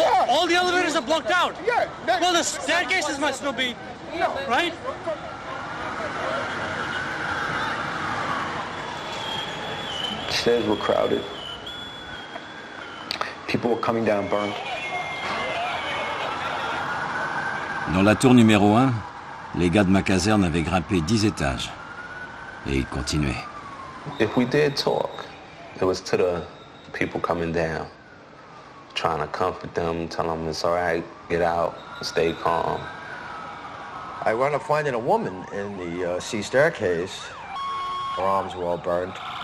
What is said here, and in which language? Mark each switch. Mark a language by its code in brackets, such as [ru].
[en] All the elevators are blocked out. Yeah. Well, the staircases must still be, right? Stairs were crowded. People were coming down burned. [fr] Dans la tour numéro 1, les gars de ma caserne avaient grimpé 10 étages. Et ils continuaient. [en] If we did talk, it was to the people coming down, trying to comfort them, tell them it's all right, get out, stay calm. I wound up finding a woman in the C staircase. Her arms were all burned.